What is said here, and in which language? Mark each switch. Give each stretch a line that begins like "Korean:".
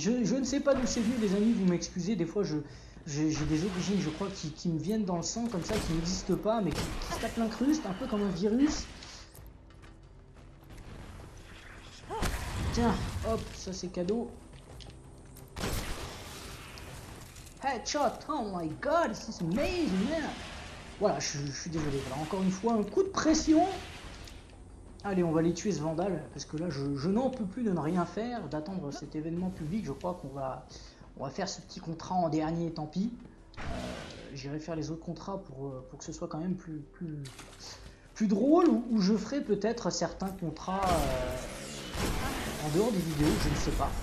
French: Je ne sais pas d'où c'est venu, les amis, vous m'excusez. Des fois, j'ai des origines, je crois, qui me viennent dans le sang, comme ça, qui n'existent pas, mais qui se tapent l'incruste, un peu comme un virus. Tiens, hop, ça c'est cadeau.
English: Headshot, oh my god, this is amazing, man.
French: Voilà, je suis désolé, voilà, encore une fois, un coup de pression. Allez, on va les tuer ce vandale, parce que là, je n'en peux plus de ne rien faire, d'attendre cet événement public. Je crois qu'on va faire ce petit contrat en dernier, tant pis. J'irai faire les autres contrats pour que ce soit quand même plus drôle, ou je ferai peut-être certains contrats en dehors des vidéos, je ne sais pas.